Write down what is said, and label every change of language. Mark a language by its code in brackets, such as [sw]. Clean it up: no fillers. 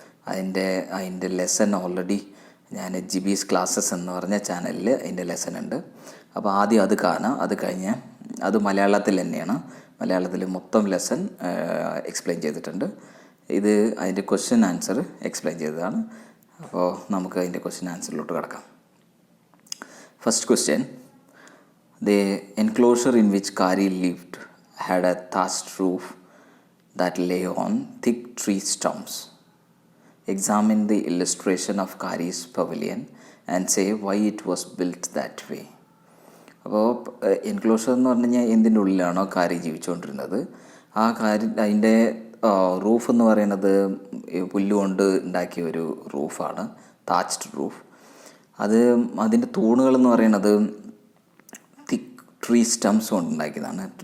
[ml] അതിൻ്റെ lesson already ഞാൻ Jibi's classes എന്ന് പറഞ്ഞ ചാനലിൽ അതിൻ്റെ ലെസൺ ഉണ്ട്. അപ്പോൾ ആദ്യം അത് കാണാം, അത് കഴിഞ്ഞ് അത് മലയാളത്തിൽ തന്നെയാണ്. മലയാളത്തിൽ മൊത്തം ലെസൺ എക്സ്പ്ലെയിൻ ചെയ്തിട്ടുണ്ട്. ഇത് അതിൻ്റെ ക്വസ്റ്റ്യൻ ആൻസർ എക്സ്പ്ലെയിൻ ചെയ്തതാണ്. അപ്പോൾ നമുക്ക് അതിൻ്റെ ക്വസ്റ്റ്യൻ ആൻസറിലോട്ട് കിടക്കാം. [en] First question: the enclosure in which Kari lived had a thatched roof that lay on thick tree stumps. Examine the illustration of Kari's pavilion and say why it was built that way. [ml] അപ്പോൾ enclosure എന്ന് പറഞ്ഞു കഴിഞ്ഞാൽ എന്തിൻ്റെ ഉള്ളിലാണോ കാരി ജീവിച്ചുകൊണ്ടിരുന്നത്, ആ അതിൻ്റെ roof എന്ന് പറയുന്നത് പുല്ലുകൊണ്ട് ഉണ്ടാക്കിയ ഒരു റൂഫാണ്, താച്ച്ഡ് റൂഫ്. അതിൻ്റെ തൂണുകളെന്ന് പറയുന്നത് ട്രീ സ്റ്റംസ് കൊണ്ട് ഉണ്ടാക്കിയതാണ്.